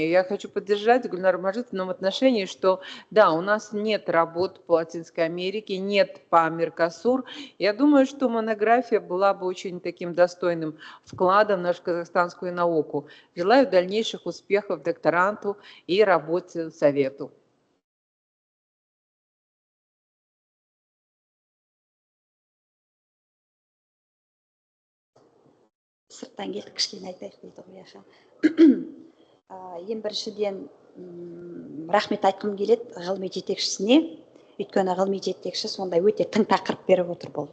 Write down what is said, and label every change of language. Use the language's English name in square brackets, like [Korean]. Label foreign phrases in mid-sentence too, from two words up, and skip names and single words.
[Russian] Я хочу поддержать Гульнару Мажитовну в том отношении, что да, у нас нет работ по Латинской Америке, нет по Меркосур. Я думаю, что монография была бы очень таким достойным вкладом в нашу казахстанскую науку. Желаю дальнейших успехов докторанту и работе совету. [Kazakh] Сырттан келдік, кішкене айтайық дейді ғой аша. Ең біріншіден рахмет айтқым келеді ғылыми жетекшісіне, өйткені ғылыми жетекші сондай өте тың тақырып беріп отыр бұл.